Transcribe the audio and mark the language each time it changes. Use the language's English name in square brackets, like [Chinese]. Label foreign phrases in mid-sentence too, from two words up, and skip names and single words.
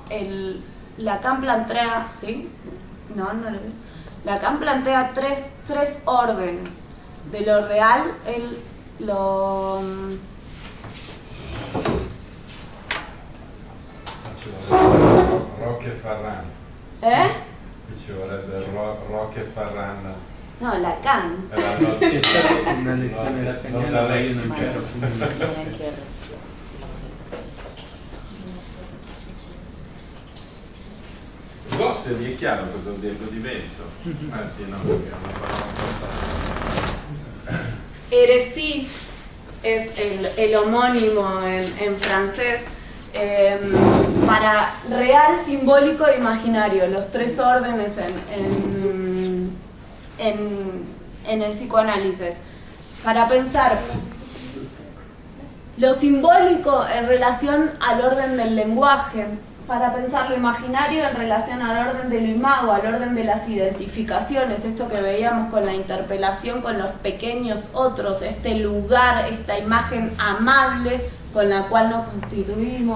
[Spanish] Lacan plantea, ¿sí? No, no lo vi. Lacan plantea tres órdenes de lo real, Roque Ferran. [Italian] Ci vorrebbe Roque Ferran. [Spanish] No, Lacan. [Italian] C'è stata una lezione lacaniana, ma io non c'ero. Gosse vi è chiaro cosa vuol dire godimento? Anzi no, perché è una parola importante. [Spanish] Hérésie es el homónimo en francés para real, simbólico e imaginario, los tres órdenes en el psicoanálisis. Para pensar lo simbólico en relación al orden del lenguaje, para pensar lo imaginario en relación al orden de lo imago, al orden de las identificaciones, esto que veíamos con la interpelación con los pequeños otros, este lugar, esta imagen amable con la cual nos constituimos.